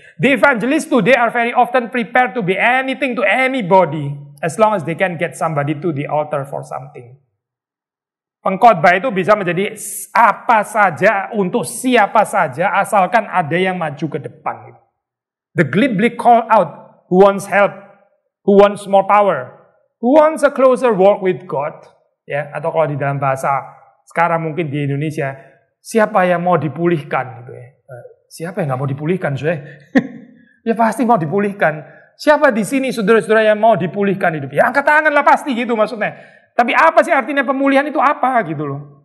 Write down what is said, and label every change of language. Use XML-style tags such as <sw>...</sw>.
<en>The evangelists today are very often prepared to be anything to anybody as long as they can get somebody to the altar for something.</en> <id>Pengkhotbah itu bisa menjadi apa saja untuk siapa saja asalkan ada yang maju ke depan.</id> <en>The glibly call out who wants help, who wants more power, who wants a closer walk with God.</en> <id>Ya, atau kalau di dalam bahasa sekarang mungkin di Indonesia, siapa yang mau dipulihkan gitu ya. Siapa yang nggak mau dipulihkan, saya? Ya pasti mau dipulihkan. Siapa di sini saudara-saudara yang mau dipulihkan hidup? Ya angkat tangan lah pasti gitu maksudnya. Tapi apa sih artinya pemulihan itu apa gitu loh?</id>